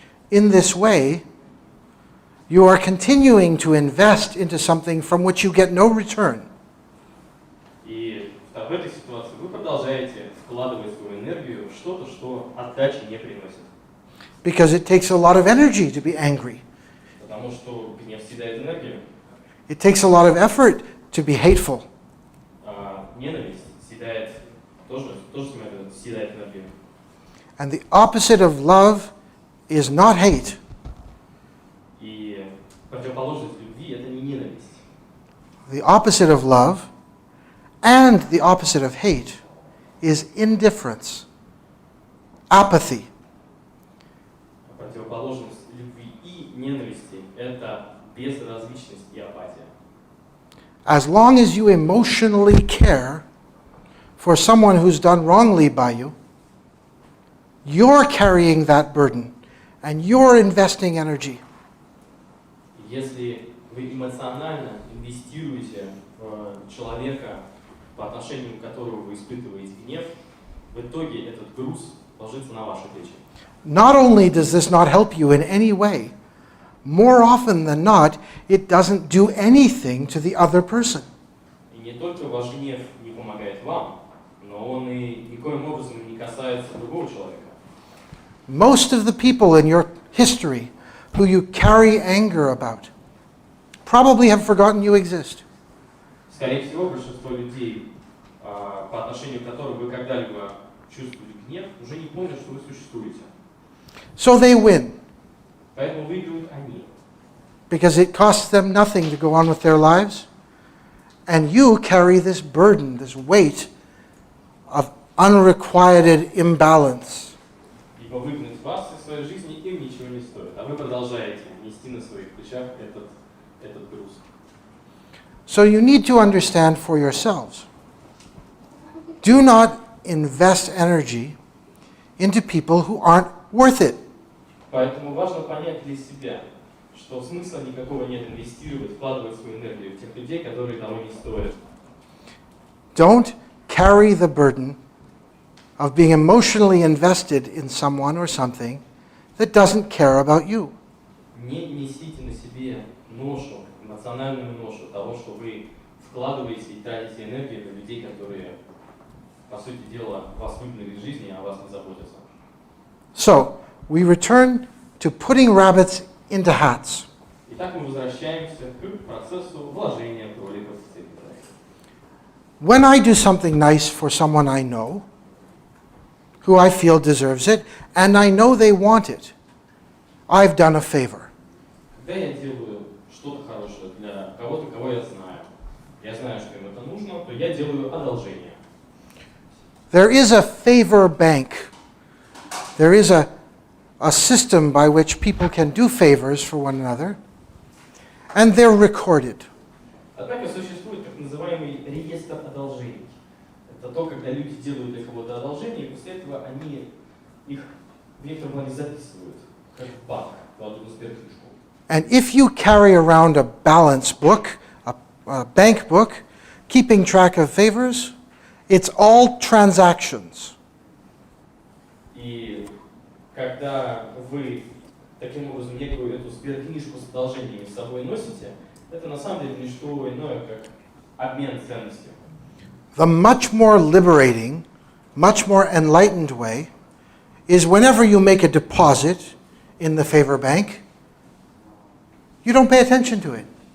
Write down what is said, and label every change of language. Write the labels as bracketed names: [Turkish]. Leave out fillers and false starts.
[English] In this way, you are continuing to invest into something from which you get no return. [Russian] И в этой ситуации вы продолжаете вкладывать свою энергию в что-то, что отдачи не приносит. [English] Because it takes a lot of energy to be angry. [Russian] Потому что гнев съедает энергию. [English] It takes a lot of effort to be hateful. [Russian] Ненависть тоже съедает энергию. [English] And the opposite of love is not hate. [Russian] И противоположность любви – это не ненависть. [English] The opposite of love and the opposite of hate is indifference, apathy. [Russian] Противоположность любви и ненависти – это безразличность и апатия. [English] As long as you emotionally care for someone who's done wrongly by you, you're carrying that burden and you're investing energy. [Russian] Если вы эмоционально инвестируете в человека, по отношению к которому вы испытываете гнев, в итоге этот груз ложится на ваши плечи. [English] Not only does this not help you in any way, more often than not, it doesn't do anything to the other person. [Russian] И не только ваш гнев не помогает вам, но он и никоим образом не касается другого человека. [English] Most of the people in your history who you carry anger about probably have forgotten you exist. [Russian] Скорее всего, большинство людей, по отношению к которым вы когда-либо чувствовали гнев, уже не помнят, что вы существуете. [English] So they win, [Russian] Поэтому выигрывают они. [English] because it costs them nothing to go on with their lives. And you carry this burden, this weight of unrequited imbalance. [Russian] Ибо выгнать вас из своей жизни им ничего не стоит, а вы продолжаете нести на своих плечах этот груз. [English] So you need to understand for yourselves. Do not invest energy into people who aren't worth it. [Russian] Поэтому важно понять для себя, что смысла никакого нет инвестировать, вкладывать свою энергию в тех людей, которые того не стоят. [English] Don't carry the burden of being emotionally invested in someone or something that doesn't care about you. [Russian] Не несите на себе ношу, эмоциональную ношу того, что вы вкладываете и тратите энергию на людей, которые, по сути дела, вас выгнали из жизни, а о вас не заботятся. [English] So, we return to putting rabbits into hats. [Russian] Итак, мы возвращаемся к процессу вложения кроликов в цепь. [English] When I do something nice for someone I know, who I feel deserves it, and I know they want it, I've done a favor. [Russian] Когда я делаю что-то хорошее для кого-то, кого я знаю, что им это нужно, то я делаю одолжение. [English] There is a favor bank. There is a system by which people can do favors for one another, and they're recorded. [Russian] Однако существует так называемый реестр одолжений. Это то, когда люди делают для кого-то одолжение, и после этого они их в некотором плане записывают, как в банк, кладут на сберкнижку. [English] And if you carry around a balance book, a bank book, keeping track of favors, it's all transactions. [Russian] И когда вы таким образом некую эту сберкнижку с одолжениями с собой носите, это на самом деле не что иное, как обмен ценностью. [English] The much more liberating, much more enlightened way is whenever you make a deposit in the favor bank, you don't pay attention to it.